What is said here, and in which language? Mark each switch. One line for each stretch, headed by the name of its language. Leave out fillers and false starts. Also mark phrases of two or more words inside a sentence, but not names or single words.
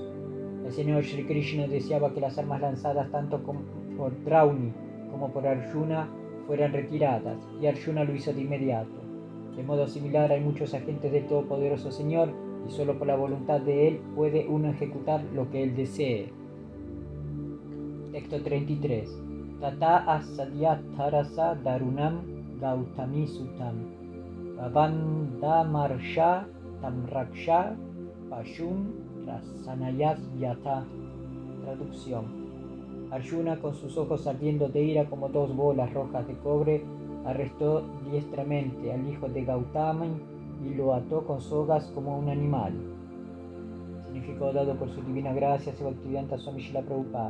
Spanish: El Señor Shri Krishna deseaba que las armas lanzadas tanto por Drauni como por Arjuna fueran retiradas, y Arjuna lo hizo de inmediato. De modo similar, hay muchos agentes del Todopoderoso Señor, y solo por la voluntad de Él puede uno ejecutar lo que Él desee. Texto 33.
Sanskrit: Tata asadyatharasa darunam gautami sutam Bhavandamarsha tamraksha pashun rasanayas yata.
Spanish: Traducción. Arjuna, con sus ojos ardiendo de ira como dos bolas rojas de cobre, arrestó diestramente al hijo de Gautama y lo ató con sogas como un animal. Significado dado por su divina gracia, Bhaktivedanta Swami Srila Prabhupada.